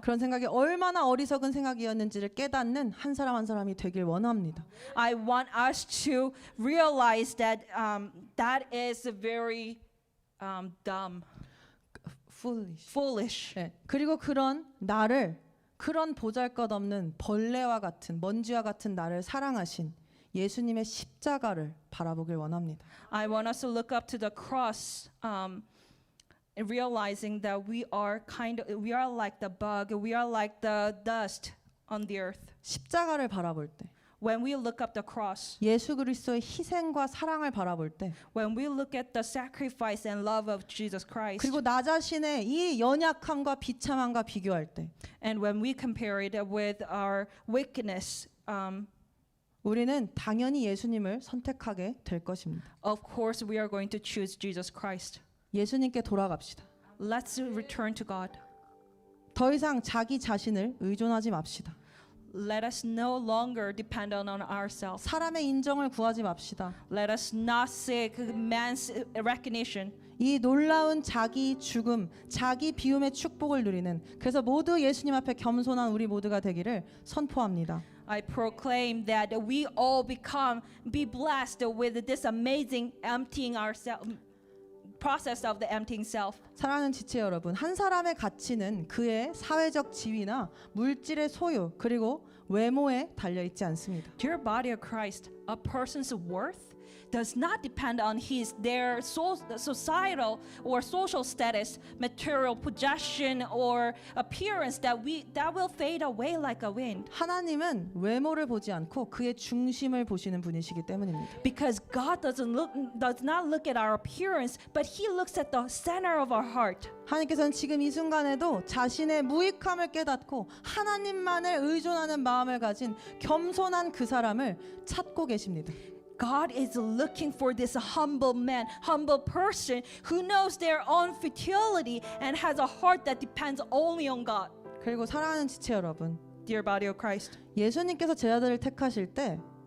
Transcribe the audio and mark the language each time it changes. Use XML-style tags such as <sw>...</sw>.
<ko>그런 생각이 얼마나 어리석은 생각이었는지를 깨닫는 한 사람 한 사람이 되길 원합니다.</ko> <en>I want us to realize that that is very dumb, foolish.</en> <ko>네. 그리고 그런 나를, 그런 보잘것없는 벌레와 같은, 먼지와 같은 나를 사랑하신 예수님의 십자가를 바라보길 원합니다.</ko> <en>I want us to look up to the cross, realizing that we are like the bug, we are like the dust on the earth.</en> <ko>십자가를 바라볼 때,</ko> <en>When we look up the cross,</en> <ko>예수 그리스도의 희생과 사랑을 바라볼 때,</ko> <en>when we look at the sacrifice and love of Jesus Christ,</en> <ko>그리고 나 자신의 이 연약함과 비참함과 비교할 때,</ko> <en>and when we compare it with our weakness,</en> <ko>우리는 당연히 예수님을 선택하게 될 것입니다.</ko> <en>of course we are going to choose Jesus Christ.</en> <ko>예수님께 돌아갑시다.</ko> <en>Let's return to God.</en> <ko>더 이상 자기 자신을 의존하지 맙시다.</ko> <en>Let us no longer depend on ourselves.</en> <ko>사람의 인정을 구하지 맙시다.</ko> <en>Let us not seek man's recognition.</en> <ko>이 놀라운 자기 죽음, 자기 비움의 축복을 누리는, 그래서 모두 예수님 앞에 겸손한 우리 모두가 되기를 선포합니다.</ko> <en>I proclaim that we all be blessed with this amazing emptying ourselves. process of the emptying self.</en> <ko>사랑하는 지체 여러분, 한 사람의 가치는 그의 사회적 지위나 물질의 소유 그리고 외모에 달려 있지 않습니다.</ko> <en>Dear body of Christ, a person's worth does not depend on their societal or social status, material possession or appearance that will fade away like a wind.</en> <ko>하나님은 외모를 보지 않고 그의 중심을 보시는 분이시기 때문입니다.</ko> <en>Because God does not look at our appearance, but He looks at the center of our heart.</en> <ko>하나님께서는 지금 이 순간에도 자신의 무익함을 깨닫고 하나님만을 의존하는 마음을 가진 겸손한 그 사람을 찾고 계십니다.</ko> <en>God is looking for this humble man, humble person who knows their own futility and has a heart that depends only on God.</en> <ko>그리고 사랑하는 지체 여러분,</ko> <en>Dear body of Christ,</en> <ko>예수님께서 제자들을 택하실 때</ko>